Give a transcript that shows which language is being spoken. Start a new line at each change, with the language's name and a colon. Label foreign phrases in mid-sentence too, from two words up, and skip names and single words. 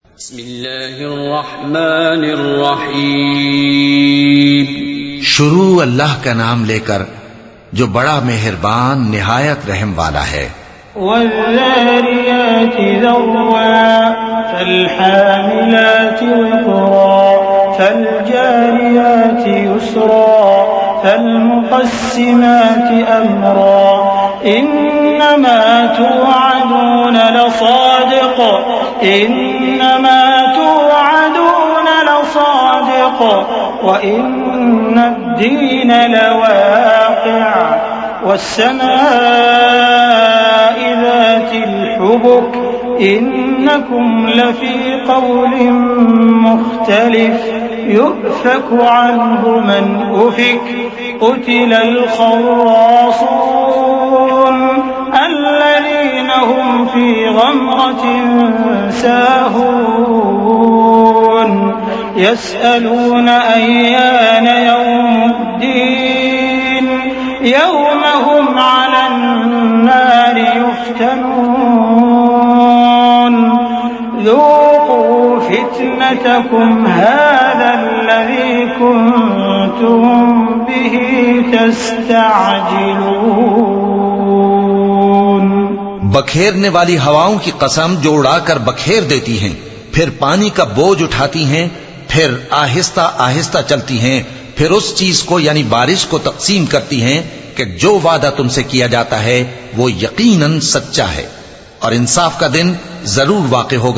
Arabic: बिस्मिल्लाहिर्रहमानिर्रहीम।
Urdu: شروع اللہ کا نام لے کر جو بڑا مہربان نہایت رحم والا ہے.
Arabic: والذاريات ذروا فالحاملات وقرا فالجاريات يسرا فالمقسمات أمرا إنما توعدون لصادق إنما توعدون لصادق وإن الدين لواقع والسماء ذات الحبك إنكم لفي قول مختلف يؤفك عنه من أفك قتل الخراصون الذين هم في غمرة ساهون يسألون أيان يوم الدين يوم هم على النار युफ़्तनून ذوقوا فتنتكم هذا الذي كنتم به تستعجلون।
Urdu: بکھیرنے والی ہواؤں کی قسم جو اڑا کر بکھیر دیتی ہیں، پھر پانی کا بوجھ اٹھاتی ہیں، پھر آہستہ آہستہ چلتی ہیں، پھر اس چیز کو یعنی بارش کو تقسیم کرتی ہیں کہ جو وعدہ تم سے کیا جاتا ہے وہ یقیناً سچا ہے اور انصاف کا دن ضرور واقع ہوگا.